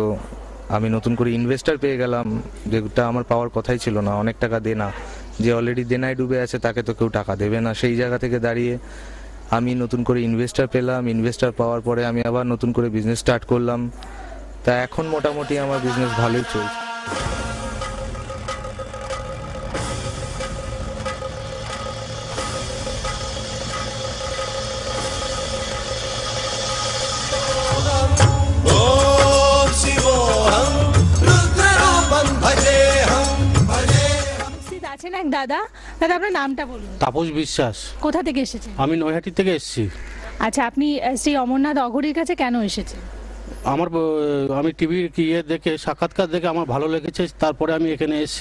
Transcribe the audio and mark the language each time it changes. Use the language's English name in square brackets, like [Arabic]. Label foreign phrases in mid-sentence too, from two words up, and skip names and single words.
[Bangla] আমি নতুন করে ইনভেস্টর পেয়ে গেলাম, যেটা আমার পাওয়ার কথাই ছিল না। অনেক টাকা দেনা, যে অলরেডি দেনায় ডুবে আছে তাকে তো কেউ টাকা দেবে না। সেই জায়গা থেকে দাঁড়িয়ে আমি নতুন করে ইনভেস্টর পেলাম। ইনভেস্টর পাওয়ার পরে আমি আবার নতুন করে বিজনেস স্টার্ট করলাম। তা এখন মোটামুটি আমার বিজনেস ভালোই চলছে। [Sanskrit] ॐ शिवोऽहं रुद्ररूपं भजेऽहं [Bangla] উপস্থিত আছেন এক দাদা। দাদা আপনার নামটা বলুন। তাপস বিশ্বাস। কোথা থেকে এসেছেন? আমি নৈহাটি থেকে এসেছি। আচ্ছা, আপনি শ্রী অমরনাথ অঘরীর কাছে কেন এসেছেন? আমি টিভির ইয়ে দেখে সাক্ষাৎকার দেখে আমার ভালো লেগেছে, তারপরে আমি এখানে এসেছি।